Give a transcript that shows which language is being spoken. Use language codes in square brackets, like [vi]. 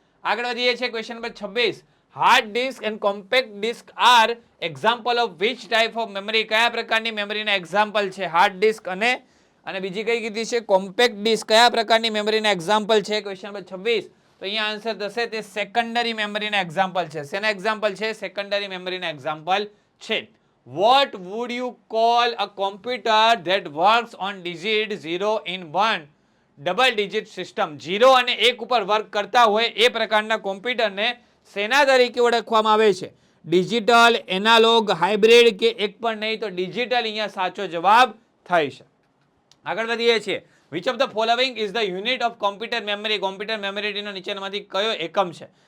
[gu] આગળ વધીએ છીએ [en] Question number 26. Hard disk and compact disk are example of which type of memory? [gu] કયા પ્રકારની મેમરીના એક્ઝામ્પલ છે? હાર્ડ ડિસ્ક અને બીજી કઈ કીધી છે? Compact disk. કયા પ્રકારની મેમરીના એક્ઝામ્પલ છે? Question number 26. તો અહીંયા આન્સર થશે તે સેકન્ડરી મેમરીના એક્ઝામ્પલ છે. શેના એક્ઝામ્પલ છે? સેકન્ડરી મેમરીના એક્ઝામ્પલ છે. [en] What would you call a computer that works on digit 0 in 1 double digit system? [gu] 0 અને 1 ઉપર વર્ક કરતા હોય એ પ્રકારના કોમ્પ્યુટરને શેના તરીકે ઓળખવામાં આવે છે? ડિજિટલ, એનાલોગ, હાઇબ્રિડ કે એક પણ નહીં? તો ડિજિટલ અહીંયા સાચો જવાબ થાય છે. આગળ વધીએ છીએ. [en] Which of the following is the unit of computer memory? [gu] Computer મેમરીનો નીચેનામાંથી કયો એકમ છે?